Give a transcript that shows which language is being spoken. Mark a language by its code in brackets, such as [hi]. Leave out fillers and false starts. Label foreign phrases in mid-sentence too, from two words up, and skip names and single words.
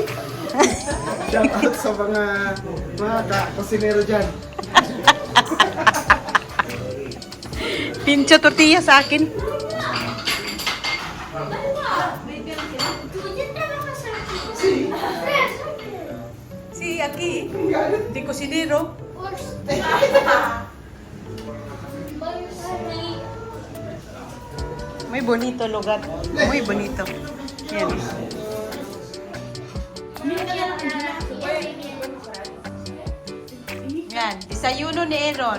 [en] Shout out [tl] sa mga kusinero dyan. [es] Pincho tortilla [tl] sa akin. [es] Si aquí, de cocinero. Muy bonito lugar. Muy bonito. [tl] Yan. Yan, desayuno ni Aaron.